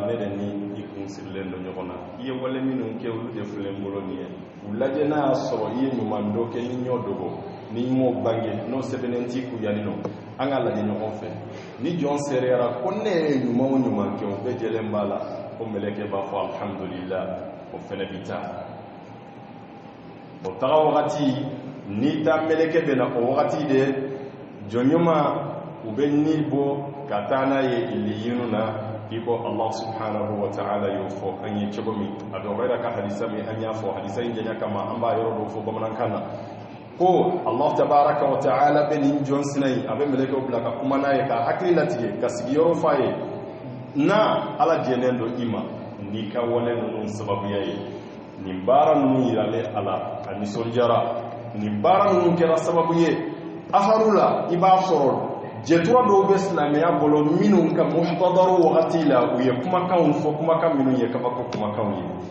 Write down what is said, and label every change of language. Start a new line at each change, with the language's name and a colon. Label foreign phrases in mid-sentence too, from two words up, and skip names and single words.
Bambara: ne de ni i kun sirilen don ɲɔgɔn na i ye wale minnu kɛ olu de filɛ n bolo nin ye u lajɛ n'a y'a sɔrɔ i ye ɲuman dɔ kɛ ni ɲɔ dogo ni m'o bange n'o sɛbɛnnen t'i kun yanni nɔ an ka lajɛ ɲɔgɔn fɛ ni jɔn sereyara ko ne ye ɲuman o ɲuman kɛ o bɛɛ jɛlen b'a la o mɛlɛkɛ b'a fɔ alhamdulillah o fɛnɛ bi taa o taga wagati ni ta mɛlɛkɛ bɛ na o wagati de jɔn ɲuman u bɛ ni bɔ ka taa n'a ye illiyinu na i ko
Arabic: الله سبحانه وتعالى
Bambara: y'o fɔ an ye cogo min a dɔgɔyara ka hadisa min an y'a fɔ hadisa in janya kama an b'a yɔrɔ dɔw fɔ bamanankan na ko Allah
Arabic: تبارك وتعالى
Bambara: bɛ nin jɔn sina in a bɛ mɛlɛkɛw bila ka kuma n'a ye ka hakili latigɛ ka sigiyɔrɔ f'a ye na ala jɛnen don i ma n'i ka wale ninnu sababuya ye nin baara ninnu yiralen a la a nisɔndiyara nin baara ninnu kɛra sababu ye asaru la i b'a sɔrɔ jɛtura dɔw bɛ silamɛya bolo minnu ka muhtadaru wagati la u ye kumakanw fɔ kumakan minnu ye kabako kumakanw ye